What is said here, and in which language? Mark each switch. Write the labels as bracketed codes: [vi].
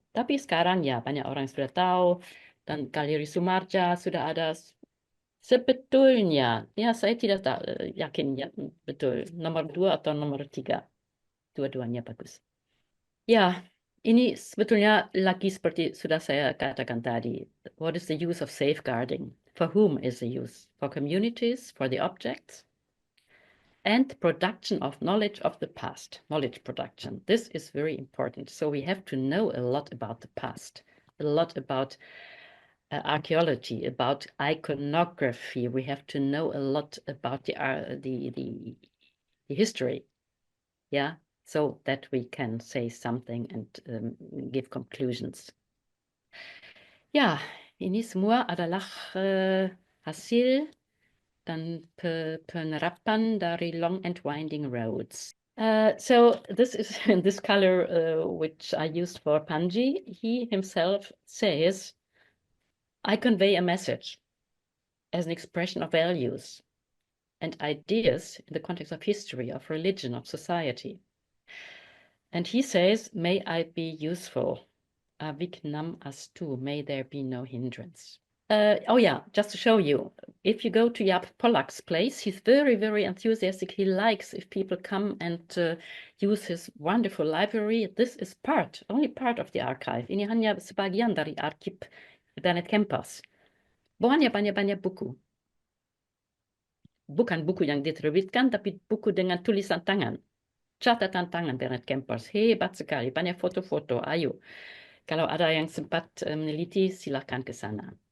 [id] Tapi sekarang ya banyak orang sudah tahu dan Galeri Sumarja sudah ada. Sebetulnya, ya saya tidak tahu, yakin ya betul nomor 2 atau nomor 3, dua-duanya bagus. Ya, ini sebetulnya lagi seperti sudah saya katakan tadi. [en] What is the use of safeguarding? For whom is the use? For communities, for the objects, and production of knowledge of the past. Knowledge production. This is very important. So we have to know a lot about the past, a lot about archaeology, about iconography. We have to know a lot about the history, yeah, so that we can say something and give conclusions. [id] Ya, ini semua adalah hasil dan penerapan dari [en] long and winding roads. So this is this color which I used for Panji. He himself says, I convey a message as an expression of values and ideas in the context of history, of religion, of society. And he says, may I be useful. [sa] Avik nam astu, [en] may there be no hindrance. Oh yeah, just to show you, if you go to Jaap Pollak's place, he's very, very enthusiastic. He likes if people come and use his wonderful library. This is only part of the archive. [id] Ini hanya sebagian dari arsip Bernard Kempers. Banyak buku. Bukan buku yang diterbitkan, tapi buku dengan tulisan tangan. Catatan tangan Bernard Kempers. Hebat sekali, banyak foto-foto. Ayo, kalau ada yang sempat meneliti, silakan ke sana.